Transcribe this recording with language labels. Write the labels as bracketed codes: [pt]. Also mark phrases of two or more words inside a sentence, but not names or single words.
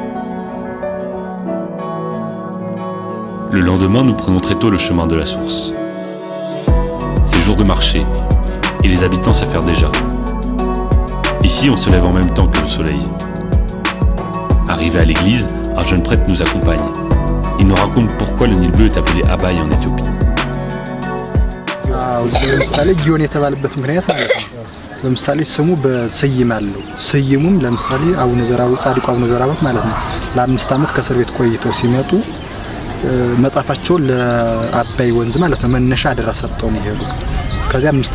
[fr] Le lendemain, nous prenons très tôt le chemin de la source. C'est jour de marché, et les habitants s'affairent déjà. Ici, on se lève en même temps que le soleil. Arrivé à l'église, un jeune prêtre nous accompagne. Il nous raconte pourquoi le Nil bleu est appelé Abaï en Éthiopie. [am] ለምሳሌ ጊዮን የተባለበት ምክንያት ማለት ነው። ለምሳሌ ስሙ በሰይም አለው። ሰይሙም ለምሳሌ አቡነ ዘራው ጻድቁ አቡነ ዘራው ማለት ነው። ለ5 አመት ከእስር ቤት ቆይተው ሲመጡ መጻፋቸው ለአባይ ወንዝ ማለት ነው መነሻ አደራ ሰጥተው ነው ይሄዱ። ከዚያ 5